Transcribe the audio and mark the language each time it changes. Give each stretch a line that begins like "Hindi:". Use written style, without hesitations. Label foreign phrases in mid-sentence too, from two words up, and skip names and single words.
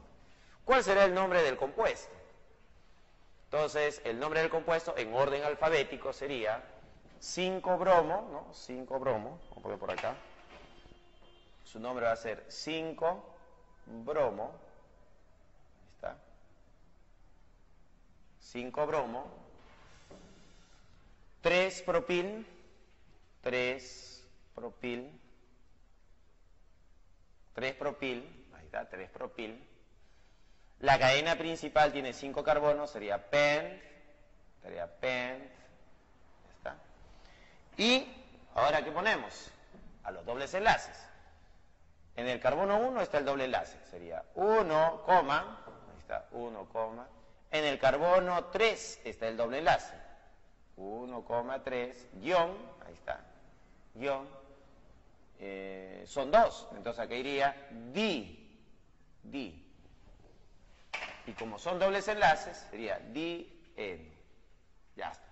Spanish: ¿Cuál será el nombre del compuesto? Entonces, el nombre del compuesto en orden alfabético sería 5-bromo, ¿no? 5-bromo, vamos a poner por acá. Su nombre va a ser 5-bromo. Ahí está. 5-bromo. 3-propil. 3-propil. 3-propil. Ahí está, 3-propil. La cadena principal tiene 5 carbonos, sería pent. Sería pent. Ahí está. Y ahora, ¿qué ponemos? A los dobles enlaces. En el carbono 1 está el doble enlace, sería 1, ahí está, 1, en el carbono 3 está el doble enlace, 1, 3, guión, ahí está, guión, son 2, entonces acá iría di, y como son dobles enlaces, sería di-n, ya está.